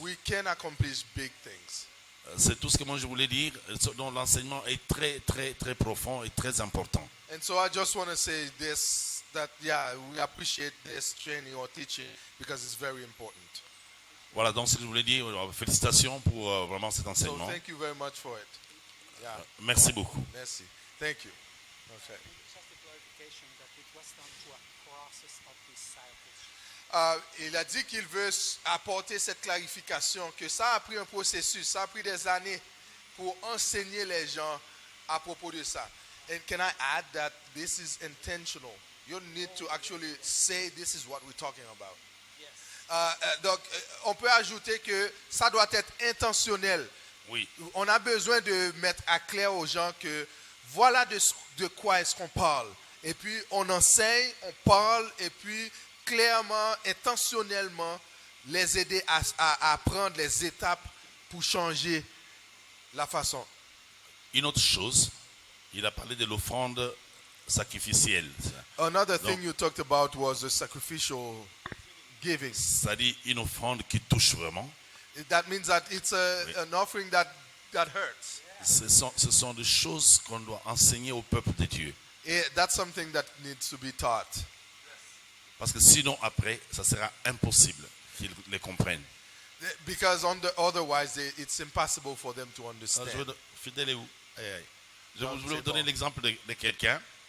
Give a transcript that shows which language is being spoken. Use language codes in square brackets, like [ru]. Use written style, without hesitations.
[en] we can accomplish big things. [fr] C'est tout ce que moi je voulais dire. Donc l'enseignement est très, très, très profond et très important. [en] And so I just want to say this, that yeah, we appreciate this training or teaching because it's very important. [fr] Voilà, donc ce que je voulais dire. Félicitations pour vraiment cet [en] So [fr] enseignement. [en] thank you very much for it. Yeah, [fr] Merci beaucoup. merci. [en] Thank you. Okay. Just a clarification that it was done through a process of discipleship. [fr] Il a dit qu'il veut apporter cette clarification, que ça a pris un processus, ça a pris des années pour enseigner les gens à propos de ça. [en] And can I add that this is intentional? You need to actually say this is what we're talking about. [fr] Donc, on peut ajouter que ça doit être intentionnel. Oui. On a besoin de mettre à clair aux gens que voilà de quoi est-ce qu'on parle. Et puis, on enseigne, on parle, et puis, clairement, intentionnellement, les aider à prendre les étapes pour changer la façon. Une autre chose, il a parlé de l'offrande sacrificielle. [en] Another thing [fr] Donc- [en] you talked about was the sacrificial giving. [fr] C'est-à-dire une offrande qui touche vraiment. [en] That means that it's an offering that hurts. [fr] Ce sont des choses qu'on doit enseigner au peuple de Dieu. [en] That's something that needs to be taught. [fr] Parce que sinon, après, ça sera impossible qu'ils les comprennent. [en] Because otherwise, it's impossible for them to [fr] Alors, [en] understand. [fr] fidèle est où? Aïe, aïe. Je voulais vous donner l'exemple de quelqu'un.